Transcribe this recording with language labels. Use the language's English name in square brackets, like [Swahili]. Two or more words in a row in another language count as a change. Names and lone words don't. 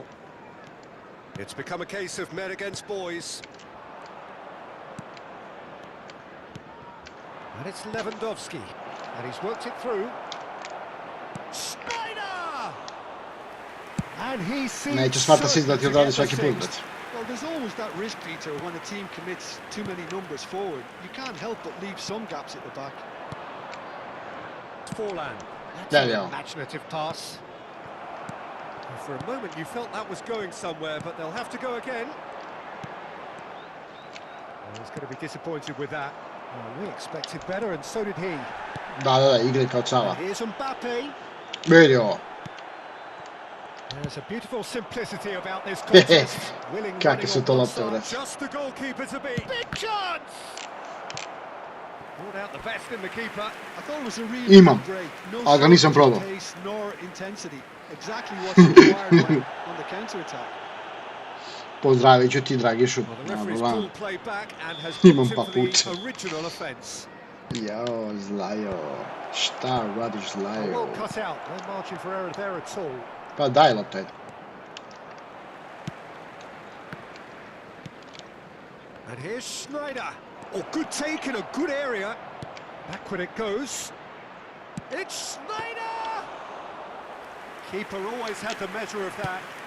[English] It's become a case of men against boys. And it's Lewandowski, and he's worked it through. Schneider! And he sees... [Bosnian] Neće [English] smart assist [Bosnian] da ti odradi svaki put, brate. [English] Well, there's always that risk, Peter, when a team commits too many numbers forward. You can't help but leave some gaps at the back. Forlan. There That's you an go. imaginative pass. For a moment you felt that was going somewhere, but they'll have to go again. Well, he's going to be disappointed with that. Well, we expected better, and so did he. [Bosnian] Da, igra kao cava. [English] Here's Mbappe. [Bosnian] Vidi ovo. [English] There's a beautiful simplicity about this contest. [Bosnian] Kakve su to lopte, brate. [English] Just the goalkeeper to beat. Big chance! Brought out the best in the keeper. I thought it was a really [Bosnian] Imam. [English] good break. No [Bosnian] Ali ga nisam probao. [English] pace nor intensity. Exactly what's required on the counter attack. [Bosnian] Pozdravit ću ti, Dragišu. [English] Well, the [Bosnian] Nema [English] referee's [Bosnian] problema. [English] pulled play back and has [Bosnian] Imam [English] booked him for [Bosnian] papuče. [English] the original offence. [Bosnian] Jao, Zlajo. Šta radiš, [English] Oh, [Bosnian] Zlajo? [English] well cut out. No margin for error there at all. [Bosnian] Pa daj loptaj. [English] And here's Schneider. Oh, good take in a good area. Backward it goes. It's Schneider! Keeper always had the measure of that.